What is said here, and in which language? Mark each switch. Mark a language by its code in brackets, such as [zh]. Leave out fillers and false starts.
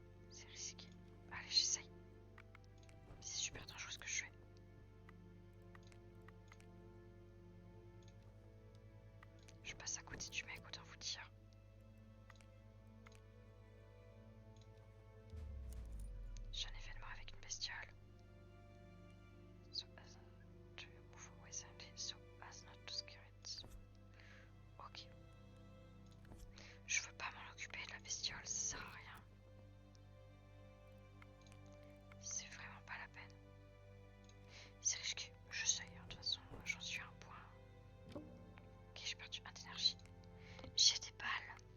[fr] C'est risqué. Allez, j'essaye. C'est super dangereux ce que je fais. Je passe à côté du mec, autant vous dire. J'ai un événement avec une bestiole. [en] So as to move away silently, so as not to scare it. Ok. [fr] Je veux pas m'en occuper de la bestiole, ça sert à rien. C'est vraiment pas la peine. C'est risqué, je sais, de toute façon, j'en suis à un point. Ok, j'ai perdu un d'énergie. J'ai des balles.